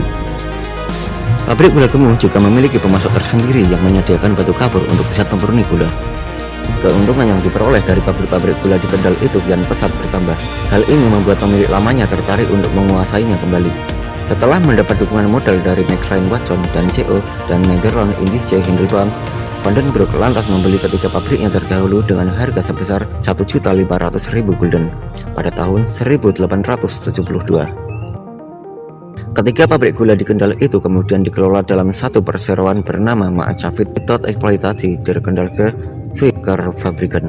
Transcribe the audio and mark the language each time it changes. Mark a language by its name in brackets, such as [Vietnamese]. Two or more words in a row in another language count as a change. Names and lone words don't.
[Indonesian] Pabrik gula Gemuh juga memiliki pemasok tersendiri yang menyediakan batu kapur untuk bisa memurni gula. Keuntungan yang diperoleh dari pabrik-pabrik gula di Kendal itu kian pesat bertambah. Hal ini membuat pemilik lamanya tertarik untuk menguasainya kembali. Setelah mendapat dukungan modal dari McLean Watson dan CO dan Nederland Indische Hindelbank, Van den Broek lantas membeli ketiga pabriknya terdahulu dengan harga sebesar 1.500.000 gulden pada tahun 1872. Ketiga pabrik gula di Kendal itu kemudian dikelola dalam satu perseroan bernama Maatschappij tot Exploitatie der Kendalke Suikerfabrieken.